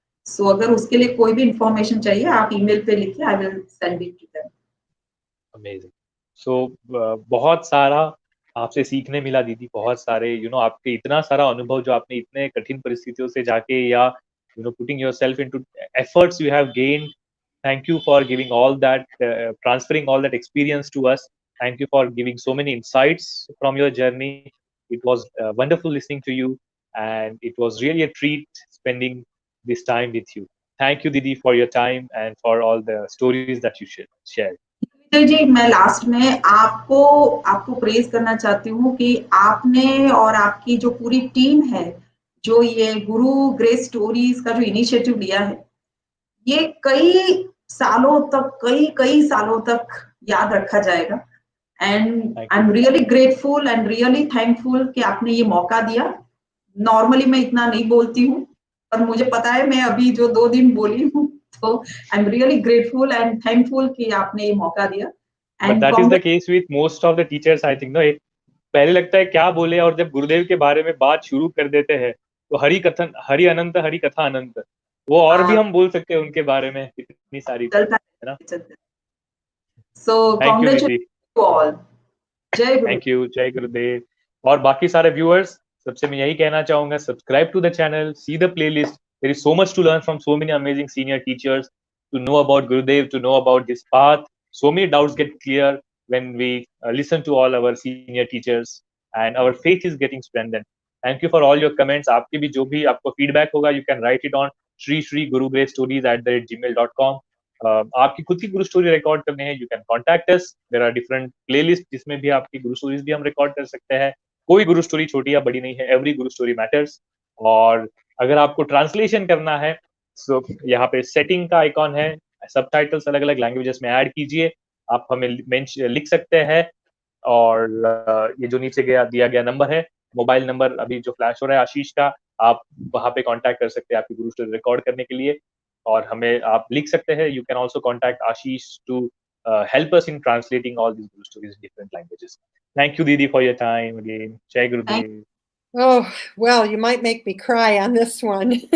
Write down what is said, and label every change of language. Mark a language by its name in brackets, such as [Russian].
[Hindi] सो अगर उसके लिए कोई भी इंफॉर्मेशन चाहिए आप ईमेल पे लिखिए, [English] I will send it to them. Amazing. [Hindi] सो बहुत सारा आपसे सीखने मिला दीदी, बहुत सारे आपके इतना सारा अनुभव जो आपने इतने कठिन परिस्थितियों से जाके या [English] Putting yourself into efforts you have gained. Thank you for giving all that, transferring all that experience to us. Thank you for giving so many insights from your journey. It was wonderful listening to you, and it was really a treat spending this time with you. Thank you, Didi, for your time and for all the stories that you shared. [Hindi] Vijay ji, मैं last में आपको praise करना चाहती हूँ कि आपने और आपकी जो पूरी टीम है, जो ये गुरु ग्रेस स्टोरीज का जो इनिशिएटिव लिया है, ये कई सालों तक याद रखा जाएगा। [English] and I am really grateful and really thankful [Hindi] कि आपने ये मौका दिया। नॉर्मली मैं इतना नहीं बोलती हूँ, पर मुझे पता है मैं अभी जो 2 दिन बोली हूँ, तो [English] I am really grateful and thankful [Hindi] कि आपने ये मौका दिया। [English] But that is the case with most of the teachers, I think. [Hindi] No, पहले लगता है क्या बोले, और जब गुरुदेव के बारे में बात शुरू कर देते हैं तो हरि कथन हरि अनंत, हरि कथा अनंत, वो और भी हम बोल सकते हैं उनके बारे में इतनी सारी, है ना। [English] So congratulation to all. जय Guru. Thank you, जय गुरुदेव। [Hindi] और बाकी सारे व्यूअर्स, सबसे मैं यही कहना चाहूंगा, [English] Subscribe to the channel, see the playlist. There is so much to learn from so many amazing senior teachers, to know about Gurudev, to know about this path. So many doubts get clear when we listen to all our senior teachers, and our faith is getting strengthened. Thank you for all your comments. [Hindi] आपकी भी जो भी आपको [English] feedback होगा, you can write it on shri.gurugracestories@gmail.com. [Hindi] आपकी खुद की गुरु story record करने हैं, [English] You can contact us. There are different playlist [Hindi] जिसमें भी आपकी गुरु स्टोरीज भी हम रिकॉर्ड कर सकते हैं। कोई गुरु स्टोरी छोटी या बड़ी नहीं है, [English] Every Guru story matters. [Hindi] और अगर आपको ट्रांसलेशन करना है, सो यहाँ पे सेटिंग का आइकॉन है, सबटाइटल्स अलग अलग लैंग्वेजेस में ऐड कीजिए, आप हमें लिख सकते हैं। और ये जो नीचे दिया गया नंबर है, मोबाइल नंबर अभी जो फ्लैश हो रहा है आशीष का, आप वहां पे कांटेक्ट कर सकते हैं आपकी गुरु स्टोरी रिकॉर्ड करने के लिए। और हमें आप लिख सकते हैं, [English] You can also contact Ashish to help us in translating all these Guru stories in different languages. Thank you, Didi, for your time again. Jai Gurudev. Oh, well, you might make me cry on this one.